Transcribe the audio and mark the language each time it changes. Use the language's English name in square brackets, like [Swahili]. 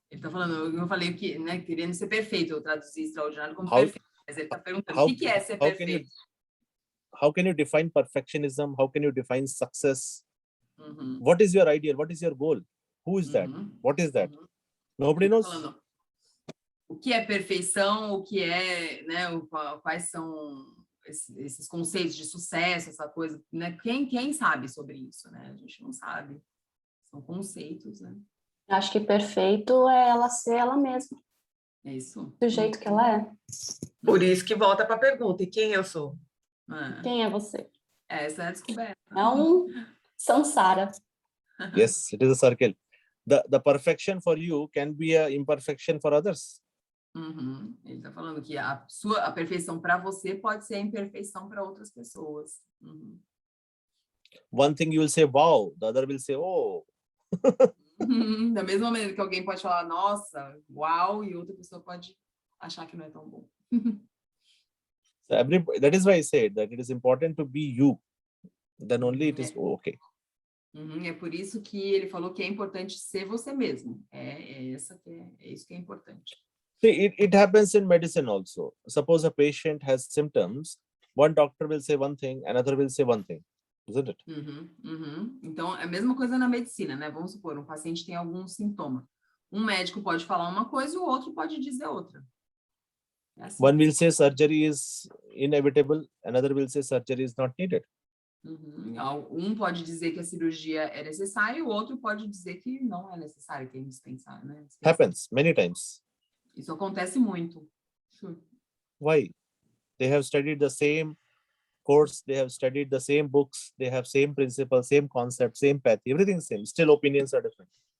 [Portuguese] Ele tá falando, eu falei que, né, querendo ser perfeito, eu traduzi extraordinário como perfeito, mas ele tá perguntando, o que é ser perfeito? [English] How can you define perfectionism? How can you define success? What is your ideal? What is your goal? Who is that? What is that? Nobody knows. [Portuguese] o que é perfeição, o que é, né, quais são esses conceitos de sucesso, essa coisa, né? Quem sabe sobre isso, né? A gente não sabe. São conceitos, né? Acho que perfeito é ela ser ela mesma, É isso. do jeito que ela é. Por isso que volta para a pergunta, e quem eu sou? Quem é você? Essa é a descoberta. É um samsara. [English] Yes, it is a circle. The perfection for you can be a imperfection for others. Uhum. [Portuguese] Ele está falando que a perfeição para você pode ser a imperfeição para outras pessoas. Uhum. [English] One thing you will say, wow, the other will say, oh. [Portuguese] Da mesma maneira que alguém pode falar, nossa, uau, e outra pessoa pode achar que não é tão bom. [English] So that is why I said that it is important to be you. Then only it is okay. Uhum. [Portuguese] É por isso que ele falou que é importante ser você mesmo. É isso que é importante. [English] See, it happens in medicine also. Suppose a patient has symptoms, one doctor will say one thing, another will say one thing, isn't it? Uhum, uhum. [Portuguese] Então, é a mesma coisa na medicina, né? Vamos supor, um paciente tem algum sintoma. Um médico pode falar uma coisa e o outro pode dizer outra. É assim. [English] One will say surgery is inevitable, another will say surgery is not needed. Uhum. [Portuguese] Um pode dizer que a cirurgia é necessária e o outro pode dizer que não é necessário, que é indispensável, né? [English] Happens many times. [Portuguese] Isso acontece muito. [English] Why? They have studied the same course, they have studied the same books, they have same principles, same concept, same path, everything is same. Still opinions are different.